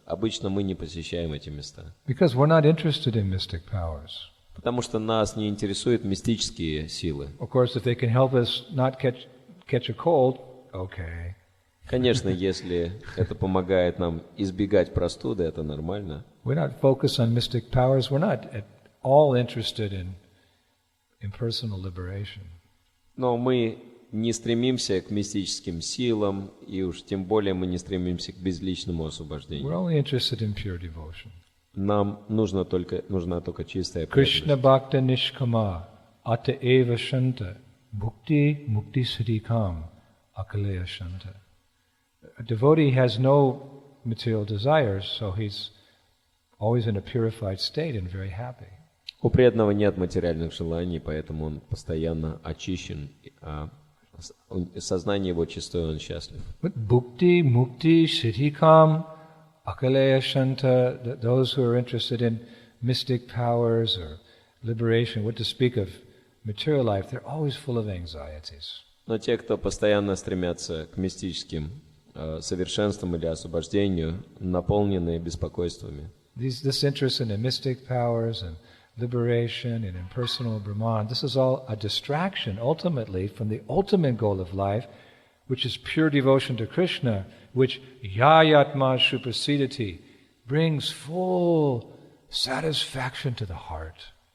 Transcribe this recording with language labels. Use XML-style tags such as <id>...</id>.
<ru>Обычно мы не посещаем эти места.</ru> <en>Because we're not interested in mystic powers.</en> <ru>Потому что нас не интересуют мистические силы.</ru> <en>Of course, if they can help us not catch a cold, okay.</en> <ru>Конечно, если это помогает нам избегать простуды, это нормально.</ru> <en>We're not focused on mystic powers. We're not at all interested in impersonal liberation.</en> <ru>Но мы не стремимся к мистическим силам, и уж тем более мы не стремимся к безличному освобождению.</ru> <en>We're only interested in pure devotion.</en> <ru>Нам нужна только чистая</ru> <en>Krishna</en> <ru>преданность.</ru> <sa>bhakta nishkama ata eva shanta bhukti mukti siddhikam akaleya shanta.</sa> <en>A devotee has no material desires, so he's always in a purified state and very happy.</en> <ru>У преданного нет материальных желаний, поэтому он постоянно очищен, а сознание его чистое, он счастлив.</ru> <en>But</en> <sa>bhukti mukti siddhikam akaleya shanta,</sa> <en>those who are interested in mystic powers or liberation, what to speak of material life, they're always full of anxieties.</en> <ru>Но те, кто постоянно стремятся к мистическим совершенствам или освобождению, наполнены беспокойствами.</ru> <en>This interest in the mystic powers and liberation and impersonal Brahman, this is all a distraction ultimately from the ultimate goal of life, which is pure devotion to Krishna, which</en> <sa>yayatma suprasidati</sa> <en>brings full satisfaction to the heart.</en>